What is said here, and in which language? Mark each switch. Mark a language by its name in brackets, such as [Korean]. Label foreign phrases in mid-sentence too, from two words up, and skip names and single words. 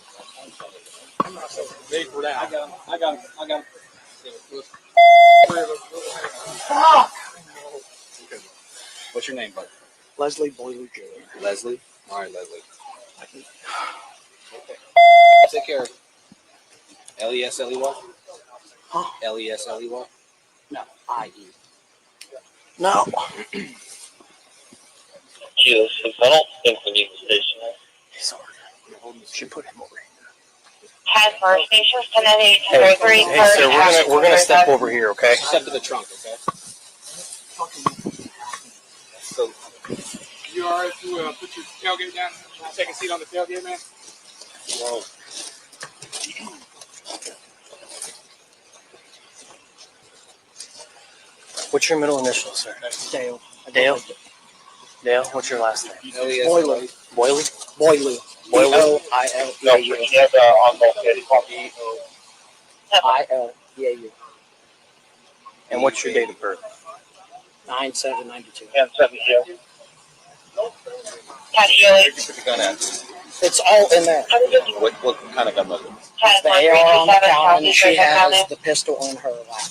[English] Ready for that. I got him. Ah! What's your name, bud? Leslie Boileau Jr. Leslie? All right, Leslie. Okay. Take care. L-E-S-L-E-Y? Huh? L-E-S-L-E-Y? No, I-E. No. Yes, I don't think we need the station. Sorry. She put him over here. 10 for station 1088 Hey, 3 hey, sir, we're gonna step over here, okay? Step to the trunk, okay? So, You all right to put your tailgate down? Take a seat on the tailgate, man? well, What's your middle initial, sir? Dale. Dale? Dale, what's your last name? L-E-S-L-E. Boyley? Boyley. B-O-I-L. No, but he has on both sides. I-L-E-A-U. And what's your date of birth? 9/7/92. 10-7-0. Patty Where'd you put the gun at? It's all in there. What kind of gun was it? The AR on the counter, and she has the pistol in her lap.